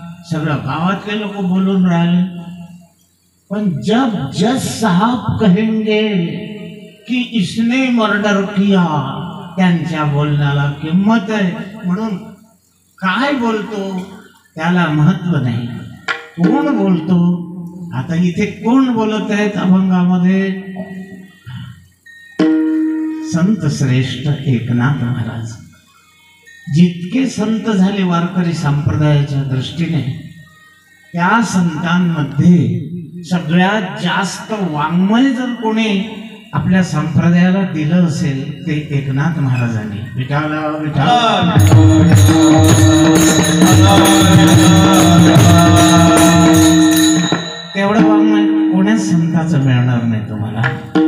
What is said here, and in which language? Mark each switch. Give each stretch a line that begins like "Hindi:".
Marathi: सगळं गावातले लोक बोलून राहिले। पण
Hindi: जब जज साहब कहेंगे कि इसने मर्डर किया,
Marathi: त्यांच्या बोलण्याला किंमत आहे। म्हणून काय बोलतो त्याला महत्व नाही, कोण बोलतो। आता इथे कोण बोलत आहेत अभंगामध्ये? संत श्रेष्ठ एकनाथ महाराज। जितके संत झाले वारकरी संप्रदायाच्या दृष्टीने, त्या संतांमध्ये सगळ्यात जास्त वाङ्मय जर कोणी आपल्या संप्रदायाला दिलं असेल ते एकनाथ महाराजांनी। विठाला विठाला तेवढं वाङ्मय कोण्याच संताचं मिळणार नाही तुम्हाला।